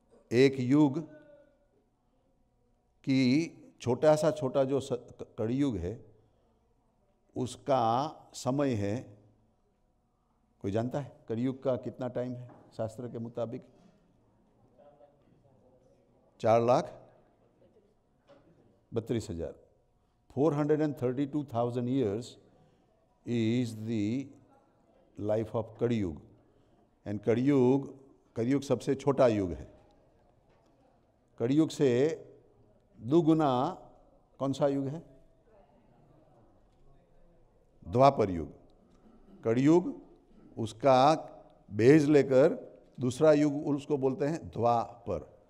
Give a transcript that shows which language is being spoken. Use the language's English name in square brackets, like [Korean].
[Hindi] एक युग की छोटा सा छोटा जो कड़ियुग है उसका समय है, कोई जानता है कलयुग का कितना टाइम है शास्त्र के मुताबिक? [English] 4,32,000 432,000 years is the life of Kalyug. [Hindi] एंड कलयुग सबसे छोटा युग है। कलयुग से दुगुना कौन सा युग है? द्वापर युग। कलयुग उसका बेज लेकर दूसरा युग उसको बोलते हैं द्वापर।